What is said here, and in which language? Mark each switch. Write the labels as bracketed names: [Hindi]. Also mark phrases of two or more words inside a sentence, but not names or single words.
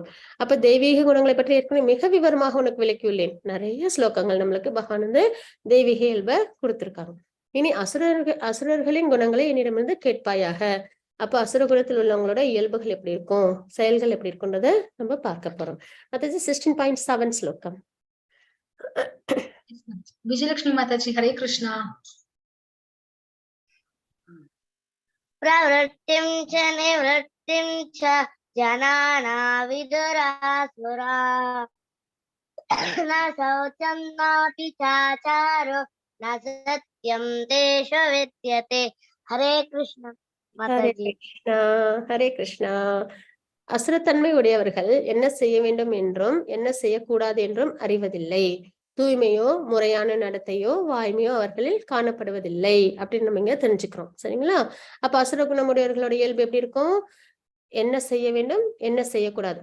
[Tamil] அப்ப தெய்வீக குணங்களை பற்றி ஏற்கனவே மிக விவரமாக உனக்கு விளக்கியுள்ளேன். நிறைய ஸ்லோகங்கள் நம்மளுக்கு பகவான் வந்து தெய்வீக இயல்பை கொடுத்திருக்காங்க. இனி அசுரர்களின் குணங்களை என்னிடமிருந்து கேட்பாயாக. அப்ப அசுர குணத்தில் உள்ளவங்களோட இயல்புகள் எப்படி இருக்கும், செயல்கள் எப்படி இருக்கும்ன்றத நம்ம பார்க்க போறோம். அது 16.7 ஸ்லோகம். [Hindi] विजयलक्ष्मी माता जी हरे कृष्णा. [Sanskrit] प्रवृत्तिं च निवृत्तिं च जनाना विदुरासुरा न शौचं नापि चाचारो न सत्यं तेषु विद्यते. [Hindi] हरे कृष्ण माता ஹரே जी. कृष्णा. हरे कृष्णा. [Tamil] அசுரத்தன்மை உடையவர்கள் என்ன செய்ய வேண்டும் என்றும் என்ன செய்யக்கூடாது என்றும் அறிவதில்லை. தூய்மையோ முறையான நடத்தையோ வாய்மையோ அவர்களில் காணப்படுவதில்லை அப்படின்னு நம்ம இங்க தெரிஞ்சுக்கிறோம். சரிங்களா? அப்ப அசுர குணமுடையவர்களோட இயல்பு எப்படி இருக்கும்? என்ன செய்ய வேண்டும், என்ன செய்யக்கூடாது.